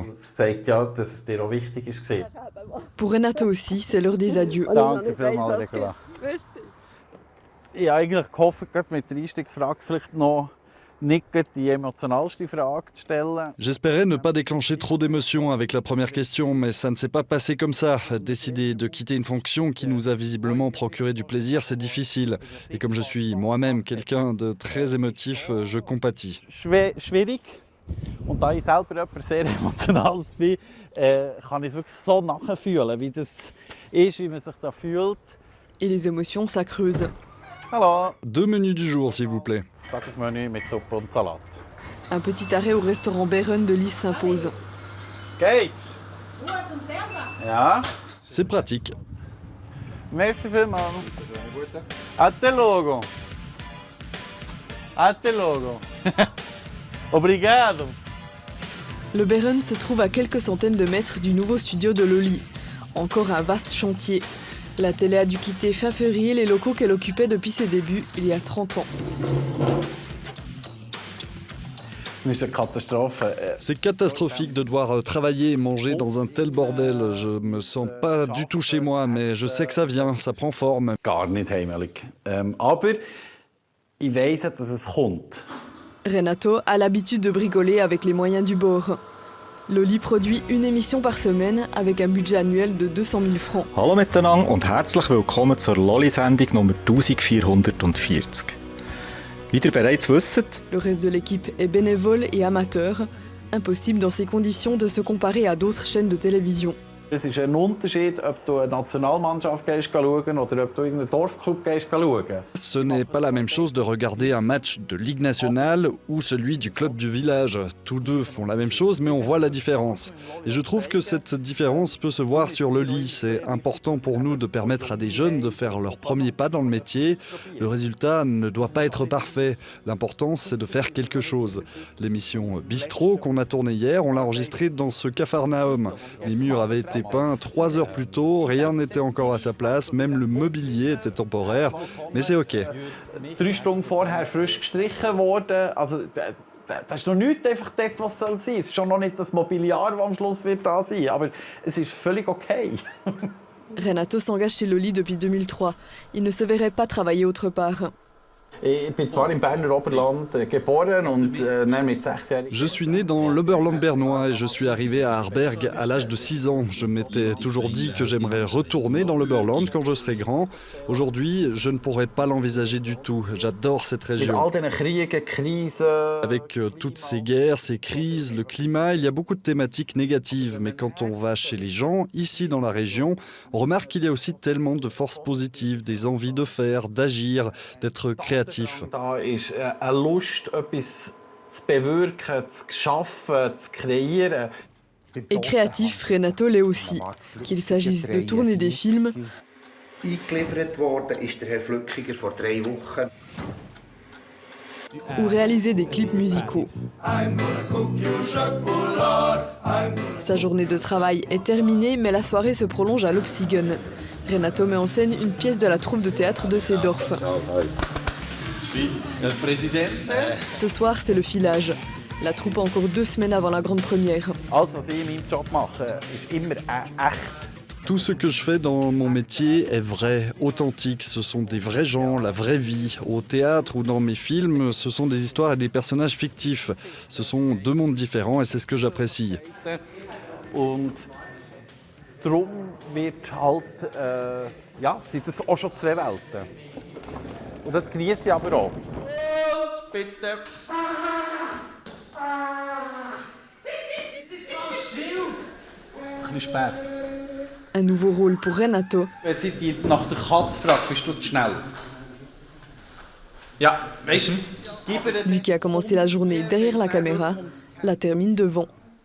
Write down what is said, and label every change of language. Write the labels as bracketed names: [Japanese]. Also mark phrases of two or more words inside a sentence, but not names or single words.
[German] Das zeigt ja, dass es dir auch wichtig ist. [French] Pour Renato aussi, c'est l'heure des adieux. [German] Danke vielmals, Regula. Ich habe eigentlich gehofft, gerade mit der Einstiegsfrage vielleicht noch nicht die emotionalste Frage zu stellen. [French] J'espérais ne pas déclencher trop d'émotions avec la première question, mais ça ne s'est pas passé comme ça. Décider de quitter une fonction qui nous a visiblement procuré du plaisir, c'est difficile. Et comme je suis moi-même quelqu'un de très émotif, je compatis. [German] Schwierig. Und da ich selber jemand sehr emotional bin, kann ich es wirklich so nachfühlen, wie das ist, wie man sich da fühlt. [French] Et les émotions s'accreusent. [German] Hallo. [French] 2 menus du jour, s'il vous plaît. [German] Das Tagesmenü mit Suppe und Salat. [French] Un petit arrêt au restaurant Beren de Lys s'impose. [German] Geht's? Ja. [French] C'est pratique. [German] Merci vielmals. [Portuguese] Até logo. Até logo. Obrigado. [French] Le Beren se trouve à quelques centaines de mètres du nouveau studio de Loli. Encore un vaste chantier. La télé a dû quitter fin février les locaux qu'elle occupait depuis ses débuts, il y a 30 ans. C'est catastrophique de devoir travailler et manger dans un tel bordel. Je me sens pas du tout chez moi, mais je sais que ça vient, ça prend forme. [German] Gar nicht heimelig. Aber ich weiss, dass es kommt. [French] Renato a l'habitude de bricoler avec les moyens du bord. Loli produit une émission par semaine avec un budget annuel de 200 000 francs. [German] Hallo miteinander und herzlich willkommen zur Loli-Sendung Nummer 1440. Wie ihr bereits wisst, [French] Le reste de l'équipe est bénévole et amateur. Impossible dans ces conditions de se comparer à d'autres chaînes de télévision. [German] Es ist ein Unterschied, ob du eine Nationalmannschaft schauen oder ob du irgendeinen Dorfclub schauen. [French] Ce n'est pas la même chose de regarder un match de Ligue nationale ou celui du club du village. Tous deux font la même chose, mais on voit la différence. Et je trouve que cette différence peut se voir sur le lit. C'est important pour nous de permettre à des jeunes de faire leur premier pas dans le métier. Le résultat ne doit pas être parfait. L'important, c'est de faire quelque chose. L'émission Bistro qu'on a tournée hier, on l'a enregistrée dans ce Capharnaüm. Les murs avaient été peint 3 heures plus tôt, rien n'était encore à sa place, même le mobilier était temporaire, mais c'est ok. [German] 3 Stunden vorher frisch gestrichen worden. Also, da ist noch nichts einfach dort, was soll sein. Es ist schon noch nicht das Mobiliar, das am Schluss wird da sein, aber es ist völlig okay. [French] Renato s'engage chez Loli depuis 2003. Il ne se verrait pas travailler autre part. [German] Ich bin zwar im Berner Oberland geboren und dann mit 6-jährigen... [French] Je suis né dans l'Oberland bernois et je suis arrivé à Arberg à l'âge de 6 ans. Je m'étais toujours dit que j'aimerais retourner dans l'Oberland quand je serai grand. Aujourd'hui, je ne pourrais pas l'envisager du tout. J'adore cette région. Avec toutes ces guerres, ces crises, le climat, il y a beaucoup de thématiques négatives. Mais quand on va chez les gens, ici dans la région, on remarque qu'il y a aussi tellement de forces positives, des envies de faire, d'agir, d'être créatif. [German] Da ist eine Lust, etwas zu bewirken, zu schaffen, zu kreieren. [French] Et créatif, Renato l'est aussi. Qu'il s'agisse de tourner des films, [German] Eingeliefert worden ist der Herr Flückiger vor 3 Wochen. [French] ou réaliser des clips musicaux. Sa journée de travail est terminée, mais la soirée se prolonge à Lopsigen. Renato met en scène une pièce de la troupe de théâtre de Seedorf. Ce soir, c'est le filage. La troupe a encore 2 semaines avant la grande première. [German] Alles, was ich in meinem Job mache, ist immer echt. [French] Tout ce que je fais dans mon métier est vrai, authentique. Ce sont des vrais gens, la vraie vie. Au théâtre ou dans mes films, ce sont des histoires et des personnages fictifs. Ce sont 2 mondes différents et c'est ce que j'apprécie. [German] Und darum wird halt, sind das auch schon 2 Welten. Und das genieße ich aber auch. Bitte. Ein bisschen spät. [French] Un nouveau rôle pour Renato. [German] Wenn sie dich nach der Katze fragt, bist du zu schnell. Ja, weißt du? [French] Lui qui a commencé la journée derrière la caméra, la termine devant.